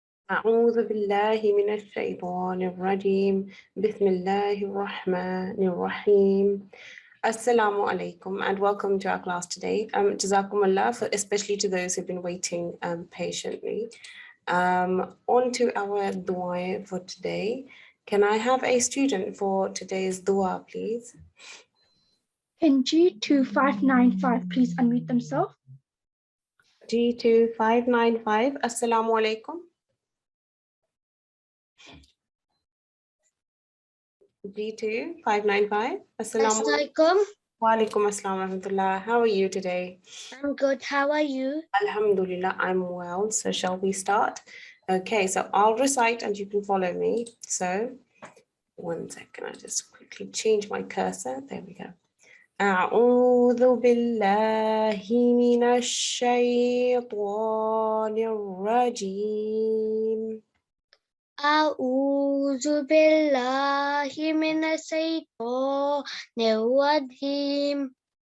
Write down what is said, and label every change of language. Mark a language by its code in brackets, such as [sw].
[ar] أعوذ بالله من الشيطان الرجيم بسم الله الرحمن الرحيم [en] Assalamu alaikum and welcome to our class today. Jazakumullah, especially to those who've been waiting patiently. On to our dua for today. Can I have a student for today's dua, please? Can G2595 please unmute themselves? G2595, Assalamu alaikum. G2595, Assalamu alaikum. Wa alaikum assalam wa rahmatullah. How are you today? I'm good. How are you? Alhamdulillah, I'm well. So shall we start? Okay, so I'll recite and you can follow me. So one second, I just quickly change my cursor. There we go. [ar] أعوذ بالله من الشيطان الرجيم. أعوذ بالله من الشيطان الرجيم.